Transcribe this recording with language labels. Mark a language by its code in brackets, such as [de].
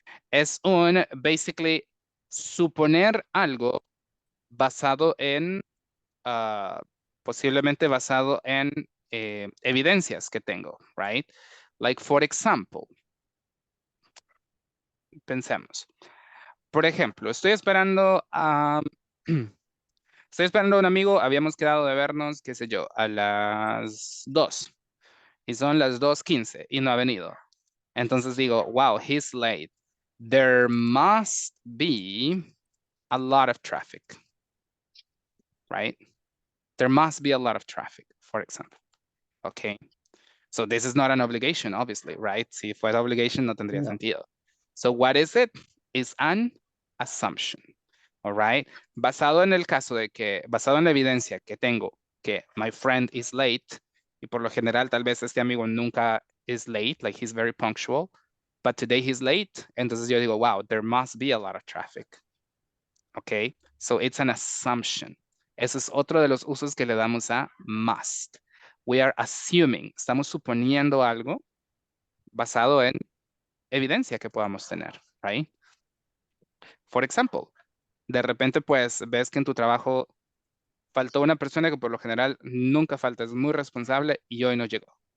[es] Es un, [en] basically, [es] suponer algo basado en, posiblemente basado en evidencias que tengo, right? [en] Like, for example, [es] pensemos. Por ejemplo, estoy esperando a un amigo, habíamos quedado de vernos, qué sé yo, a las 2. Y son las 2:15 y no ha venido. Entonces digo, [en] wow, he's late. There must be a lot of traffic, right? There must be a lot of traffic, for example. Okay. So this is not an obligation, obviously, right? [es] Si fuera obligation, no tendría sentido. [en] So what is it? It's an assumption. All right. [es] Basado en la evidencia que tengo que [en] my friend is late, [es] y por lo general tal vez este amigo nunca [en] is late, like he's very punctual, but today he's late, [es] entonces yo digo, [en] wow, there must be a lot of traffic. Okay, so it's an assumption. [es] Ese es otro de los usos que le damos a must. [en] We are assuming, [es] estamos suponiendo algo basado en evidencia que podamos tener, right? [en] For example, [es] de repente pues ves que en tu trabajo faltó una persona que por lo general nunca falta, es muy responsable y hoy no llegó.